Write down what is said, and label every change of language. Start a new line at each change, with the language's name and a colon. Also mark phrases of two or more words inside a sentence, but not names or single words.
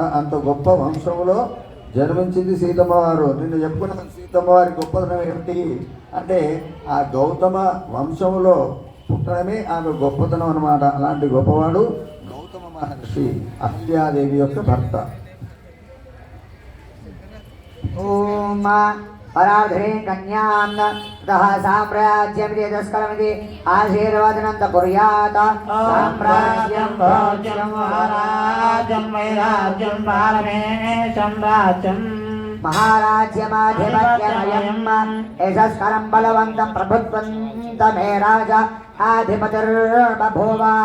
Telugu: అంత గొప్ప వంశములో జన్మించింది సీతమ్మ వారు. నిన్ను చెప్పుకున్న సీతమ్మ వారి గొప్పతనం ఏమిటి అంటే ఆ గౌతమ వంశములో పుట్టడమే ఆమె గొప్పతనం అన్నమాట. అలాంటి గొప్పవాడు గౌతమ మహర్షి, అహల్యాదేవి యొక్క భర్త.
Sanskrit: ओम पराधरे कन्यां ततः साम्राज्यमिति तस्करमिति आशीर्वादनं कुर्यात् साम्राज्यं भोज्यं महाराजं वैराज्यं पारमेशं राज्यं महाराज्यमाधिपत्यमयम् यशस्करं बलवन्तं प्रभुत्वं राजा आधिपतिर्बभूव